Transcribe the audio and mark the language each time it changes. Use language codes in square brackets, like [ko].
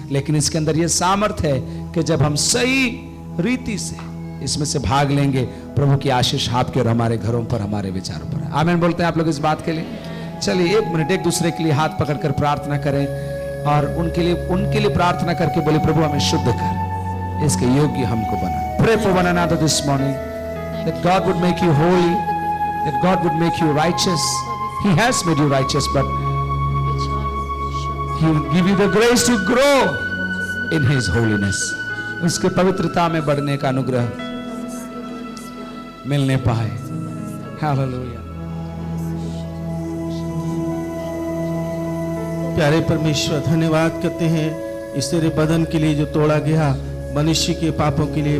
[hi] लेकिन इसके अंदर यह सामर्थ है कि जब हम सही रीति से इसमें से भाग लेंगे, प्रभु की आशीष आपके और हमारे घरों पर, हमारे विचारों पर। आमीन बोलते हैं आप लोग इस बात के लिए। चलिए 1 मिनट एक दूसरे के लिए हाथ पकड़कर प्रार्थना करें और उनके लिए प्रार्थना करके बोले, प्रभु हमें शुद्ध कर, इसके योग्य हमको बना। [en] Pray for one another this morning that God would make you holy, that God would make you righteous. He has made you righteous, but He will give you the grace to grow in His holiness. [hi] उसके पवित्रता में बढ़ने का अनुग्रह मिलने पाए। Hallelujah. प्यारे परमेश्वर, धन्यवाद करते हैं इस तेरे बदन के लिए जो तोड़ा गया मनुष्य के पापों के लिए।